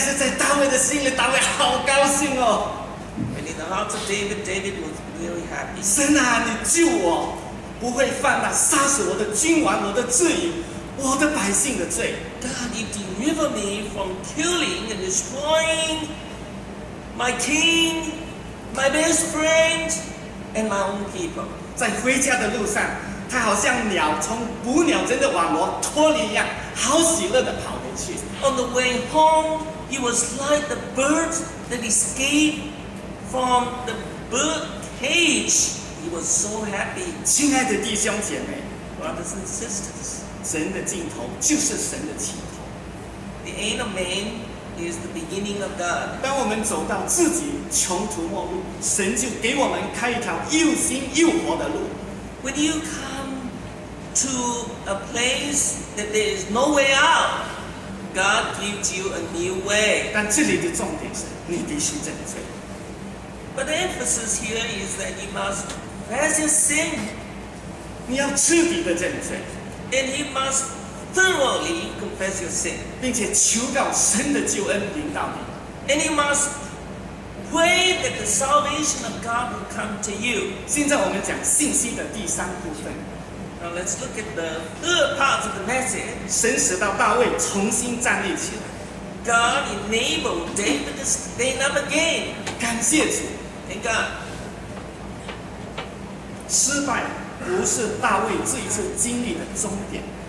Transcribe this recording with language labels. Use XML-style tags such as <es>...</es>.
<zh>是在大卫的心里，大卫好高兴哦！</zh> <en>And in the heart of David, David was very happy.</en> <zh>神啊，你救我，不会犯那杀死我的君王、我的至隐、我的百姓的罪。</zh> <en>God, you deliver me from killing and destroying my king, my best friend, and my own people.</en> <zh>在回家的路上，他好像鸟从捕鸟人的网罗脱离一样，好喜乐地跑回去。</zh> <en>On the way home, he was like the birds that escaped from the bird cage. He was so happy.</en> <zh>亲爱的弟兄姐妹，</zh> <en>Brothers and sisters,</en> <zh>神的尽头就是神的起头。</zh> <en>the end of man is the beginning of God.</en> <zh>当我们走到自己穷途末路，神就给我们开一条又新又活的路。</zh> <en>When you come to a place that there is no way out, God gives you a new way.</en> <zh>但这里的重点是，你必须认罪。</zh> <en>But the emphasis here is that you must confess your sin,</en> <zh>你要彻底的认罪，</zh> <en>and you must thoroughly confess your sin.</en> <zh>并且求告神的救恩临到你。</zh> <en>And you must pray that the salvation of God will come to you.</en> <zh>现在我们讲信息的第三部分，</zh> <en>Now let's look at the third part of the message.</en> <zh>神使到大卫重新站立起来。</zh> <en>God enabled David to stand up again.</en> <zh>感谢主，</zh> <en>Thank God.</en> <zh>失败不是大卫这一次经历的终点。</zh>